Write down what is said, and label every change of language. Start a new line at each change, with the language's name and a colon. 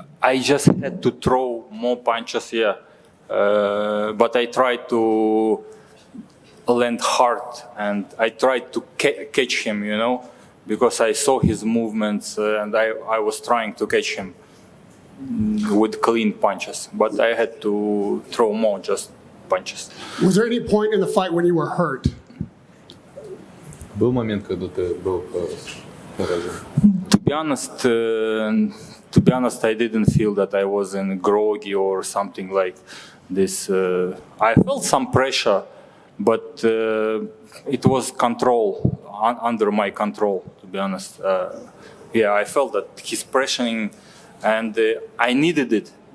English: I just had to throw more punches here, but I tried to land hard, and I tried to catch him, you know, because I saw his movements, and I was trying to catch him with clean punches, but I had to throw more just punches. Was there any point in the fight when you were hurt?
Russian: Был момент, когда ты был поражен?
English: To be honest, I didn't feel that I was in groggy or something like this. I felt some pressure, but it was control, under my control, to be honest. Yeah, I felt that he's pressuring, and I needed it.